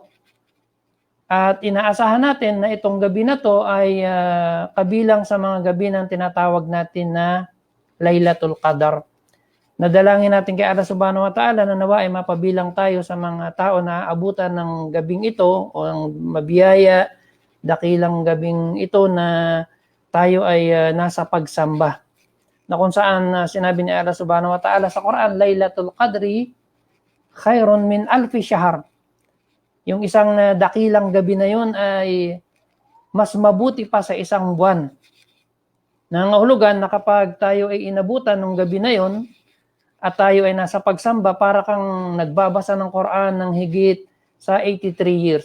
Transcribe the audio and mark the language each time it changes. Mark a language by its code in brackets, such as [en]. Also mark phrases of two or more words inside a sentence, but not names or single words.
[tl] At inaasahan natin na itong gabi na to ay kabilang sa mga gabi ng tinatawag natin na Laylatul Qadar. Nadalangin natin kay Allah [ar] سبحانه وتعالى [tl] na nawa ay mapabilang tayo sa mga tao na aabutan ng gabing ito o ang mabiyaya, dakilang gabing ito na tayo ay nasa pagsamba. Na kung saan sinabi ni Allah [ar] سبحانه وتعالى [tl] sa Quran, [ar] ليلة القدر خير من ألف شهر. [tl] Yung isang dakilang gabi na yun ay mas mabuti pa sa isang buwan. Nangahulugan na kapag tayo ay inabutan ng gabi na yun at tayo ay nasa pagsamba, para kang nagbabasa ng Quran ng higit sa 83 years.